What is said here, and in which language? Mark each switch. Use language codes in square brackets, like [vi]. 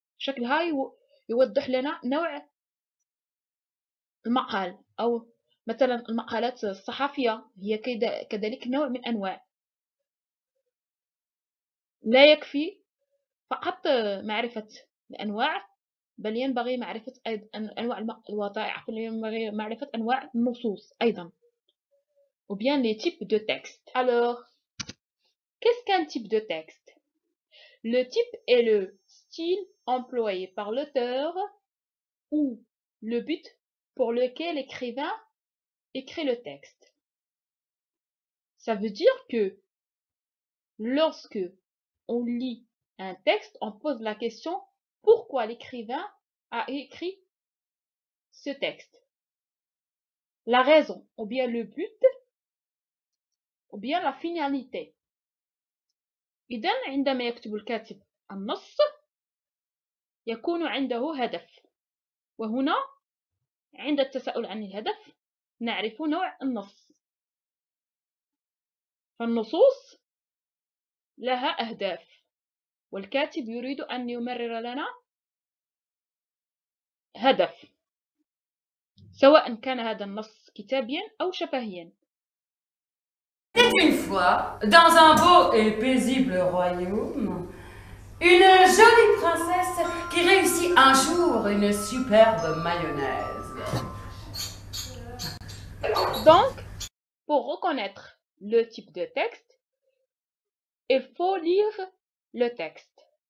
[ar] شكلها يوضح لنا نوع المقال، أو مثلا المقالات الصحفية هي كذلك نوع من أنواع. لا يكفي فقط معرفة الأنواع، بل ينبغي معرفة أنواع الوثائق، ينبغي معرفة أنواع النصوص أيضا. [fr] Ou bien les types de textes. Alors, qu'est-ce qu'un type de texte? Le type est le style employé par l'auteur ou le but pour lequel l'écrivain écrit le texte. Ça veut dire que lorsque on lit un texte, on pose la question pourquoi l'écrivain a écrit ce texte. La raison, ou bien le but, ou bien la finalité. [ar] إذن عندما يكتب الكاتب النص يكون عنده هدف، وهنا عند التساؤل عن الهدف نعرف نوع النص. فالنصوص لها أهداف، والكاتب يريد أن يمرر لنا هدف، سواء كان هذا النص كتابيا أو شفهيا. [fr] Une fois, dans un beau et paisible royaume, une jolie princesse qui réussit un jour une superbe mayonnaise. Donc, pour reconnaître le type de texte, il faut lire le texte.